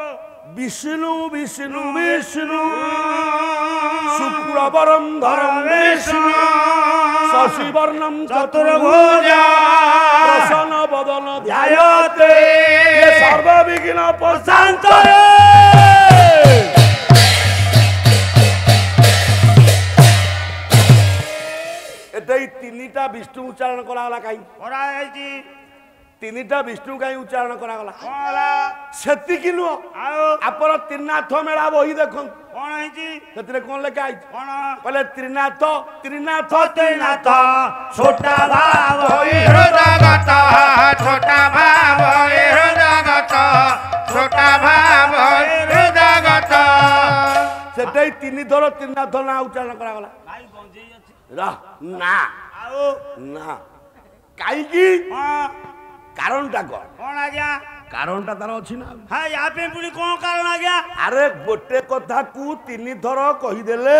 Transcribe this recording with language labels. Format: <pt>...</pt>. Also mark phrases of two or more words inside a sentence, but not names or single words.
<or>ବିଷ୍ଣୁ ବିଷ୍ଣୁ ବିଷ୍ଣୁ</or> <sa>ଶୁକ୍ରବରಂ ଧରಂ ବିଷ୍ଣୁ ଶଶିବର୍ଣ୍ଣಂ ଚତୁର୍ଭୁଜା ପ୍ରସନ୍ନ ବଦନ ଧ୍ୟାୟତେ ସର୍ବବିଘ୍ନ ପ୍ରଶାନ୍ତୟେ</sa> <or>ଏଟା ଏଇ ତିନିଟା ବିଷ୍ଣୁ ଉଚ୍ଚାରଣ କରାଗଲା କାହିଁ କରାଯାଇଛି ତିନିଟା ବିଷ୍ଣୁ କାହିଁ ଉଚ୍ଚାରଣ କରାଗଲା କଣ ହେଲା ସେତିକି ନୁହଁ ଆଉ ଆପଣ ତ୍ରିନାଥ ମେଳା ବହି ଦେଖନ୍ତୁ କଣ ହେଇଛି ସେଥିରେ କଣ ଲେଖା ହେଇଛି କଣ କହିଲେ ତ୍ରିନାଥ ତ୍ରିନାଥ ତ୍ରିନାଥ ଛୋଟା ଭାବ ହୃଦଗତ ଛୋଟା ଭାବ ହୃଦଗତ ଛୋଟା ଭାବ ହୃଦଗତ ছোটা ভাব হৃদগত ସେଟା ହିଁ ତିନି ଥର ତ୍ରିନାଥ ନାଁ ଉଚ୍ଚାରଣ କରାଗଲା ଭାଇ ଗଞ୍ଜେଇ ଅଛି ନା ଆଉ ନା କାହିଁକି ହଁ କାରଣଟା କଣ କଣ ଆଜ୍ଞା କାରଣଟା ତାର ଅଛି ନା ହଁ ୟା ପାଇଁ ପୁଣି କଣ କାରଣ ଆଜ୍ଞା ଆରେ ଗୋଟେ କଥାକୁ ତିନି ଥର କହିଦେଲେ</or>